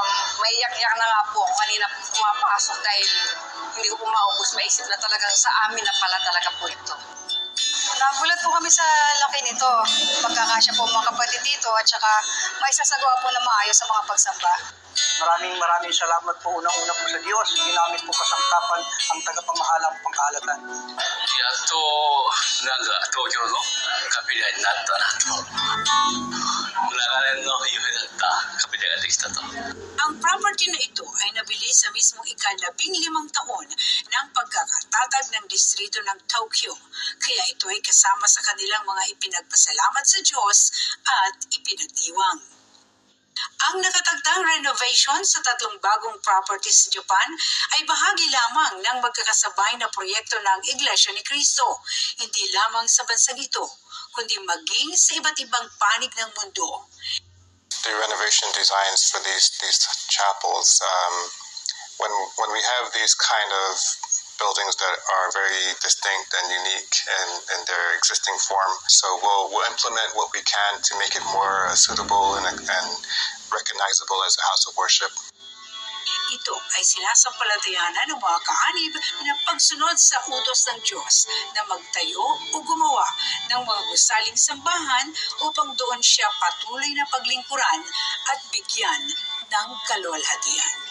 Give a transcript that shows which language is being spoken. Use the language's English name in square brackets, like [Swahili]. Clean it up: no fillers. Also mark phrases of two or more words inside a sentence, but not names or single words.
[Filipino] May iyak-iyak na nga po ako kanina pumapasok dahil hindi ko po maubos maisip na talagang sa amin na pala talaga po ito. Nagulat po kami sa laki nito. Magkakasya po mga kapatid dito at saka may sasagawa po na maayos sa mga pagsamba. Maraming salamat po unang-una po sa Diyos. Ginamit po kasangkapan ang tagapamahalang pangkalatan. [Japanese] やっとなんか東京のカペリアになったなと、長年の夢だったカペリアができたと。 [Filipino] Ang property na ito ay nabili sa mismong ika-15 taon ng pagkakatatag ng distrito ng Tokyo. Kaya ito ay kasama sa kanilang mga ipinagpasalamat sa Diyos at ipinagdiwang. Ang nakatagtang renovation sa 3 bagong properties sa Japan ay bahagi lamang ng magkakasabay na proyekto ng Iglesia ni Cristo, hindi lamang sa bansang ito, kundi maging sa iba't ibang panig ng mundo. [English] The renovation designs for these chapels, when we have these kind of buildings that are very distinct and unique in their existing form, so we'll implement what we can to make it more suitable and recognizable as a house of worship. [Filipino] Ito ay sinasampalatayanan ng mga kaanib na pagsunod sa utos ng Diyos na magtayo o gumawa ng mga gusaling sambahan upang doon siya patuloy na paglingkuran at bigyan ng kaluwalhatian.